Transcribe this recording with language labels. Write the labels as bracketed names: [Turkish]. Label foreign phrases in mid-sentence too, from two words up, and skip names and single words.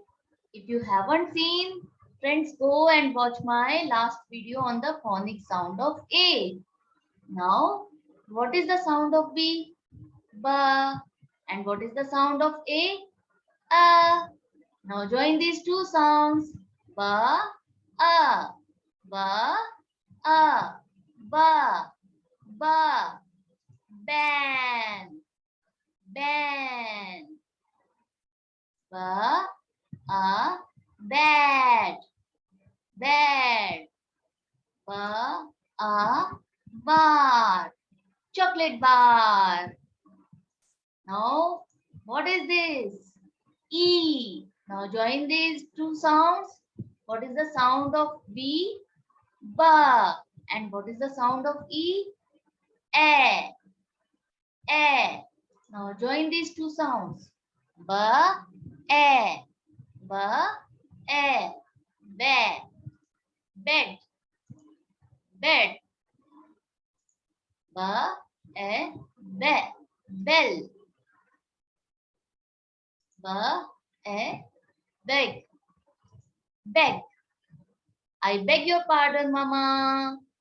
[English] If you haven't seen, friends, go and watch my last video on the phonic sound of A. Now, what is the sound of B? Ba. And what is the sound of A? A. Now join these two sounds. Ba, a. Ba, a. Ba, ba. Ban, ban. Ba, a. Bad, bad. Ba, a. Bar, chocolate bar. Now, what is this? E. Now join these two sounds. What is the sound of B? Ba. And what is the sound of E? A. A. Now join these two sounds. Ba. A. Ba. A. Bed. Bed. Bed. Ba. A. Be. Bell. Ba. A. Beg. Beg. I beg your pardon, Mama.